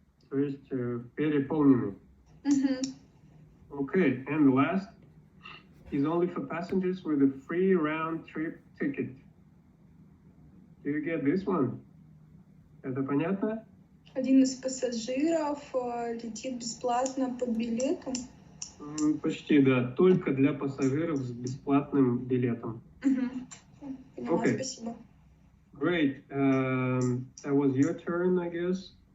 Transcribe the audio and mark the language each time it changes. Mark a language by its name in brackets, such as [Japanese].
[Russian] То есть переполнены. [English] Okay, and the last is only for passengers with a free round-trip ticket. Do you get this one? [Russian] Это понятно? Один из пассажиров летит бесплатно по билету. Почти, да. Только для пассажиров с бесплатным билетом. Поняла, спасибо. [English] Great. That was your turn, I guess.